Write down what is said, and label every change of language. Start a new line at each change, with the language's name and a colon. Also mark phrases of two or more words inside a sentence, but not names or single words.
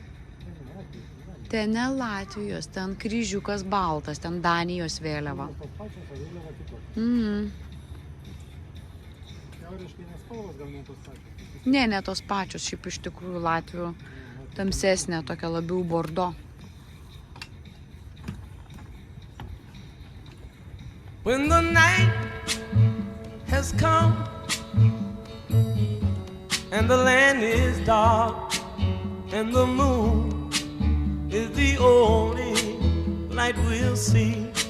Lithuanian: Ten ne Latvijos, ten kryžiukas baltas, ten Danijos vėliava. Teoriškai nespalvos gal ne tos pačios. Ne tos pačios, šiaip iš tikrųjų Latvių tamsesnė, tokia labiau bordo.
English: When the night has come and the land is dark and the moon is the only light we'll see.